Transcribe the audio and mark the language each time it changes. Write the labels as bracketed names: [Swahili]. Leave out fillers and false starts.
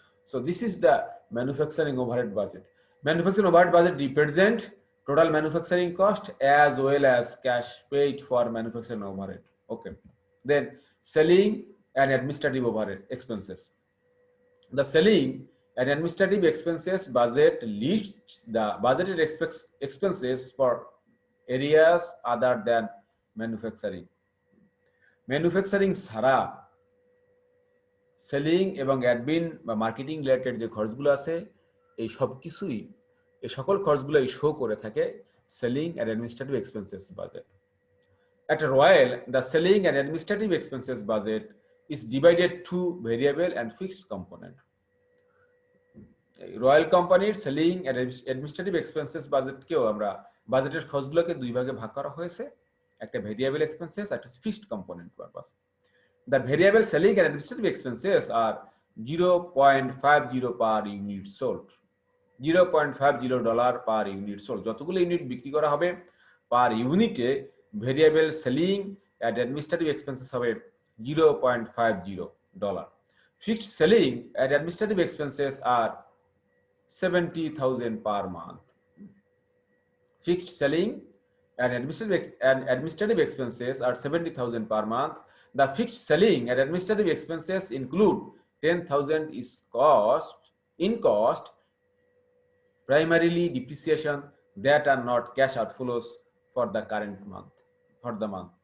[English] So this is the manufacturing overhead budget. Manufacturing overhead budget represent total manufacturing cost as well as cash paid for manufacturing overhead. Okay. Then selling and administrative overhead expenses. The selling and administrative expenses budget lists the budgeted expenses for areas other than manufacturing. [Bangla] Manufacturing ছাড়া selling এবং admin বা marketing related যে খরচগুলো আছে, এই সব কিছুই, এই সকল খরচগুলো শো করে থাকে selling and administrative expenses budget. [English] At Royal, the selling and administrative expenses budget is divided to variable and fixed component. [Bangla] Royal কোম্পানির সেলিং অ্যান্ড অ্যাডমিনিস্ট্রেটিভ এক্সপেন্সেস বাজেটকেও আমরা বাজেটের খরচগুলোকে দুই ভাগে ভাগ করা হয়েছে। একটা ভেরিয়েবল এক্সপেন্সেস, একটা fixed component purpose. [English] The variable selling and administrative expenses are 0.50 per unit sold, $0.50 per unit sold। [Bangla] যতগুলো ইউনিট বিক্রি করা হবে পার ইউনিটে variable selling and administrative expenses হবে $0.50। [English] Fixed selling and administrative expenses আর 70,000 per month। Fixed selling and administrative expenses are 70,000 per month. The fixed selling and administrative expenses include 10,000 is cost, primarily depreciation that are not cash outflows for the current month, for the month।